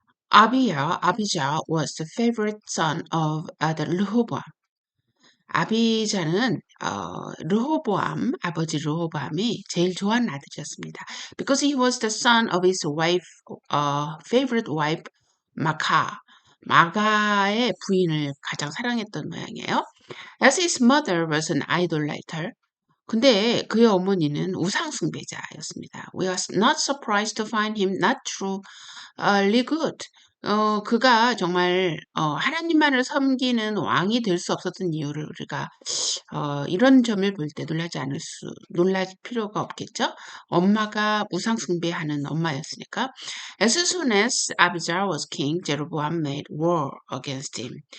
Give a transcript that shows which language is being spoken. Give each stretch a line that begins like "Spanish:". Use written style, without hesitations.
English: Abijah was the favorite son of the Rehoboam.
Korean: 아비자는 르호보암, 아버지 르호보암이 제일 좋아하는 아들이었습니다.
English: Because he was the son of his wife, favorite wife, 마카.
Korean: 마가의 부인을 가장 사랑했던 모양이에요.
English: As his mother was an idolater.
Korean: 근데 그의 어머니는 우상 숭배자였습니다.
English: We are not surprised to find him not truly good.
Korean: 그가 정말 하나님만을 섬기는 왕이 될 수 없었던 이유를 우리가 이런 점을 볼 때 놀랄 필요가 없겠죠? 엄마가 우상 숭배하는 엄마였으니까.
English: As soon as Abijah was king, Jeroboam made war against him.